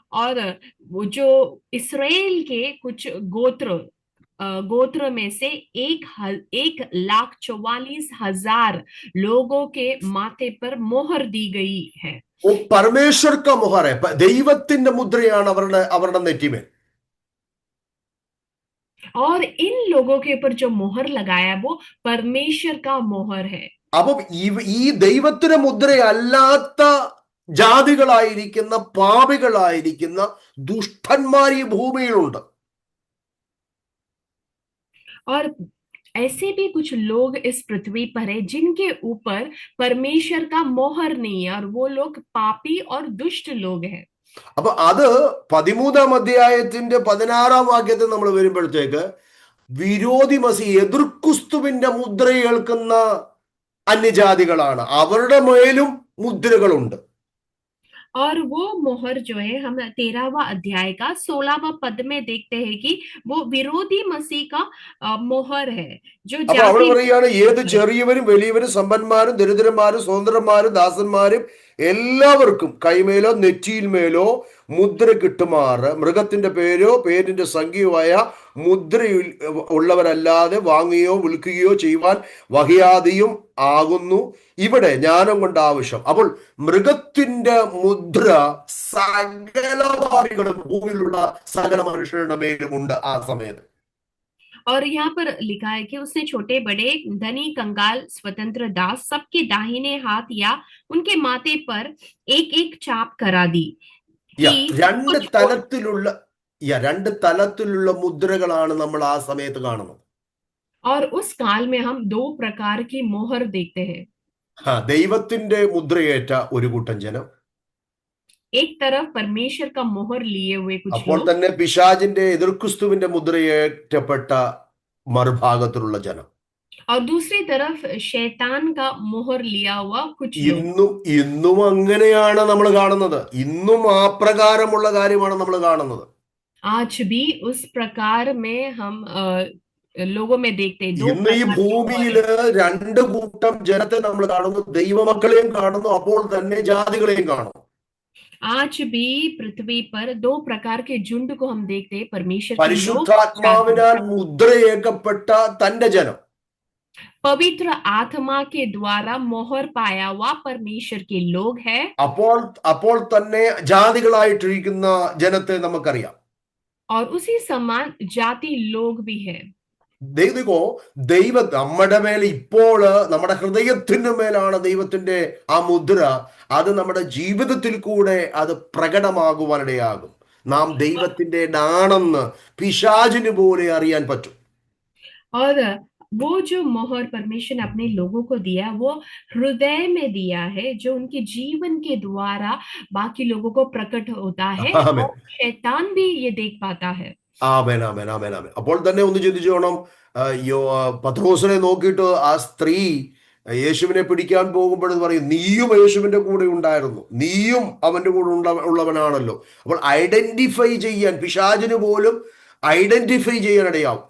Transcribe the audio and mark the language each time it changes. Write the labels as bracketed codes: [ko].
[hi] और वो जो इस्राएल के कुछ गोत्र में से 1,44,000 लोगों के माथे पर मोहर दी गई है. वो परमेश्वर का मोहर है, [ml] ദൈവത്തിന്റെ മുദ്രയാണ് അവരുടെ നെറ്റിമേൽ. [hi] और इन लोगों के ऊपर जो मोहर लगाया वो परमेश्वर का मोहर है. [ml] അപ്പൊ ഈ ദൈവത്തിന്റെ മുദ്രയല്ലാത്ത ജാതികളായിരിക്കുന്ന, പാപികളായിരിക്കുന്ന ദുഷ്ടന്മാർ ഈ ഭൂമിയിലുണ്ട്. [hi] और ऐसे भी कुछ लोग इस पृथ्वी पर है जिनके ऊपर परमेश्वर का मोहर नहीं है, और वो लोग पापी और दुष्ट लोग हैं. [ml] അപ്പൊ അത് 13-ാം അധ്യായത്തിന്റെ 16-ാം വാക്യത്തിൽ നമ്മൾ വരുമ്പോഴത്തേക്ക്, വിരോധി മസി, എതിർക്രിസ്തുവിന്റെ മുദ്ര കേൾക്കുന്ന അന്യജാതികളാണ്, അവരുടെ മേലും മുദ്രകളുണ്ട്. [hi] और वो मोहर जो है हम 13वां अध्याय का 16वां पद में देखते हैं कि वो विरोधी मसीह का मोहर है, जो [ml] അപ്പൊ അവിടെ പറയുകയാണ്, ഏത് ചെറിയവരും വലിയവരും, സമ്പന്മാരും ദരിദ്രന്മാരും സ്വതന്ത്രന്മാരും ദാസന്മാരും എല്ലാവർക്കും കൈമേലോ നെറ്റിയിൽ മേലോ മുദ്ര കിട്ടുമാറ് മൃഗത്തിന്റെ പേരോ പേരിന്റെ സംഖ്യയുമായ മുദ്ര ഉള്ളവരല്ലാതെ വാങ്ങുകയോ വിൽക്കുകയോ ചെയ്യുവാൻ വഹിയാതെയും ആകുന്നു ഇവിടെ ജ്ഞാനം കൊണ്ട് ആവശ്യം. അപ്പോൾ മൃഗത്തിന്റെ മുദ്ര സകല ഭാവികളും ഭൂമിയിലുള്ള സകല മനുഷ്യരുടെ മേലും ഉണ്ട് ആ സമയത്ത്. [hi] और यहाँ पर लिखा है कि उसने छोटे बड़े, धनी कंगाल, स्वतंत्र दास सबके दाहिने हाथ या उनके माथे पर एक एक चाप करा दी. [ml] രണ്ട് തലത്തിലുള്ള മുദ്രകളാണ് നമ്മൾ ആ സമയത്ത് കാണുന്നത്. [hi] और उस काल में हम 2 प्रकार की मोहर देखते हैं. [ml] ദൈവത്തിന്റെ മുദ്രയേറ്റ ഒരു കൂട്ടം ജനം, [hi] एक तरफ परमेश्वर का मोहर लिए हुए कुछ [ml] അപ്പോൾ [hi] लोग, [ml] തന്നെ പിശാചിന്റെ എതിർക്രിസ്തുവിന്റെ മുദ്രയേറ്റപ്പെട്ട മറുഭാഗത്തിലുള്ള ജനം. [hi] और दूसरी तरफ शैतान का मोहर लिया हुआ कुछ लोग. [ml] ഇന്നും അങ്ങനെയാണ് നമ്മൾ കാണുന്നത്. ഇന്നും ആ പ്രകാരമുള്ള കാര്യമാണ് നമ്മൾ കാണുന്നത്. [hi] आज भी उस प्रकार में हम लोगों में देखते हैं, दो [ml] ഇന്ന് ഈ [hi] प्रकार के मोहर [ml] ഭൂമിയില് [hi] है। [ml] രണ്ട് കൂട്ടം ജനത്തെ നമ്മൾ കാണുന്നു. ദൈവമക്കളെയും കാണുന്നു, അപ്പോൾ തന്നെ ജാതികളെയും കാണുന്നു. [hi] आज भी पृथ्वी पर दो प्रकार के झुंड को हम देखते हैं, परमेश्वर के लोग और जाति। [ml] പരിശുദ്ധാത്മാവിനാൽ മുദ്രയേക്കപ്പെട്ട തന്റെ ജനം, [hi] पवित्र आत्मा के द्वारा मोहर पाया हुआ परमेश्वर के लोग है। [ml] അപ്പോൾ അപ്പോൾ തന്നെ ജാതികളായിട്ടിരിക്കുന്ന ജനത്തെ നമുക്കറിയാം. [hi] और उसी समान जाति लोग भी है। [ml] ദൈവോ നമ്മുടെ മേൽ ഇപ്പോൾ നമ്മുടെ ഹൃദയത്തിന് മേലാണ് ദൈവത്തിന്റെ ആ മുദ്ര. അത് നമ്മുടെ ജീവിതത്തിൽ കൂടെ അത് പ്രകടമാകുവാനിടയാകും. നാം ദൈവത്തിന്റെ ആണെന്ന് പിശാചിന് പോലെ അറിയാൻ പറ്റും. [hi] और वो जो मोहर परमेश्वर ने अपने लोगों को दिया, वो हृदय में दिया है, जो उनके जीवन के द्वारा बाकी लोगों को प्रकट होता है, [ml] ആമേൻ, [hi] और शैतान भी ये देख पाता है। [ml] ആമേൻ, ആമേൻ, ആമേൻ, ആമേൻ. അപ്പോൾ തന്നെ ഒന്ന് ചിന്തിച്ചോണം. പത്രോസിനെ നോക്കിയിട്ട് ആ സ്ത്രീ യേശുവിനെ പിടിക്കാൻ പോകുമ്പോൾ പറയും, നീയും യേശുവിന്റെ കൂടെ ഉണ്ടായിരുന്നു, നീയും അവന്റെ കൂടെ ഉള്ളവനാണല്ലോ. അപ്പോൾ ഐഡന്റിഫൈ ചെയ്യാൻ പിശാചിന് പോലും ഐഡന്റിഫൈ ചെയ്യാനിടയാവും.